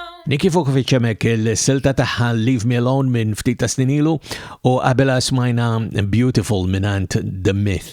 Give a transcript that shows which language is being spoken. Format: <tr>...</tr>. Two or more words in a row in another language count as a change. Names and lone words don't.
<mt>Niki Vukovic hemmhekk il-silta tagħha Leave Me Alone minn ftit ta' snin ilu u qabelha smajna Beautiful minant The Myth.</mt>